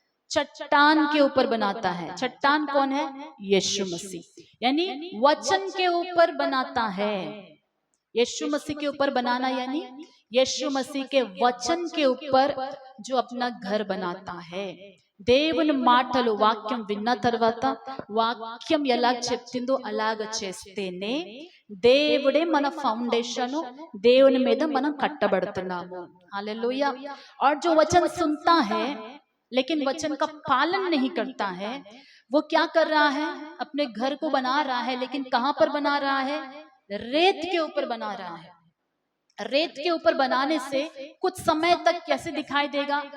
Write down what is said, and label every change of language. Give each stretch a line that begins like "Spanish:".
Hindi: चट्टान के ऊपर बनाता है। चट्टान कौन है? यीशु मसीह। यानी वचन के ऊपर बनाता है। यीशु मसीह के ऊपर बनाना यानी यीशु मसीह के वचन के ऊपर जो अपना घर बनाता है।
Telugu: దేవుని మాటలు వాక్యం విన్న తర్వాత వాక్యం ఎలా చెప్తుందో అలాగ చేస్తేనే దేవుడే మన ఫౌండేషన్, దేవుని మీద మనం కట్టబడుతున్నాము।
Hindi: हालेलुया। और जो वचन सुनता है लेकिन वचन का पालन नहीं करता है, वो क्या कर रहा है? अपने घर को बना रहा है, लेकिन कहां पर बना रहा है? रेत के ऊपर बना रहा है। रेत के ऊपर बनाने से कुछ समय तक कैसे दिखाई देगा?